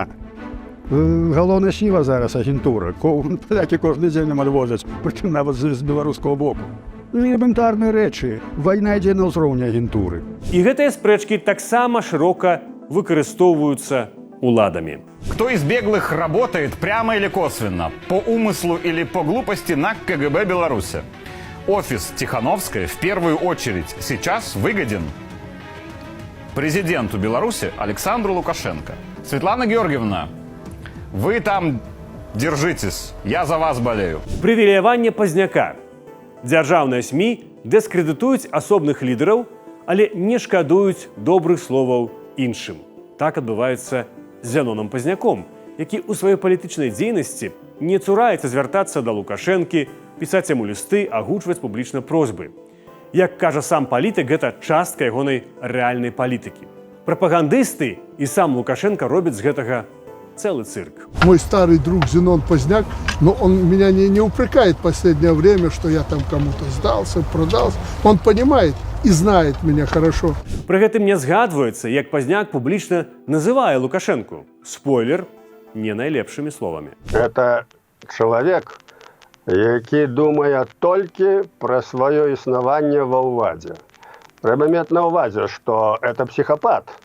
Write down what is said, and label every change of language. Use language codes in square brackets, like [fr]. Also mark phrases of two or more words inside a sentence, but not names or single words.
[be] Галоўная сіла зараз агентура. Палякі кожны дзень нам адвозяць, прычым нават з беларускага боку. элементарныя рэчы. Вайна ідзе на ўзроўні агентуры. І гэтыя спрэчкі таксама шырока выкарыстоўваюцца уладамі. [ru] Кто из беглых работает прямо или косвенно, по умыслу или по глупости на КГБ Беларуси? Офис Тихановской в первую очередь сейчас выгоден президенту Беларуси Александру Лукашенко. Светлана Георгиевна, вы там держитесь, я за вас болею. [be] Прывілеяванне пазняка. Дзяржаўныя СМІ дыскрэдытуюць асобных лідараў, але не шкадуюць добрых словаў іншым. Так адбываецца з Зяноном Пазняком, які ў сваёй палітычнай дзейнасці не цураецца звяртацца да Лукашэнкі, пісаць яму лісты, агучваць публічна просьбы. Як кажа сам палітык, гэта частка ягонай рэальнай палітыкі. Прапагандысты і сам Лукашенко робяць з гэтага [ru] целый цирк. Мой старый друг Зенон Поздняк, но он меня не упрекает в последнее время, что я там кому-то сдался, продался. Он понимает и знает меня хорошо. [be] Пры гэтым не згадваецца, як Пазняк публічна называе Лукашэнку. Спойлер, не найлепшымі словамі. [ru] Это человек, [be] які думае толькі пра сваё існаванне ва ўладзе. Трэба мець на ўвазе, што [ru] это психопат.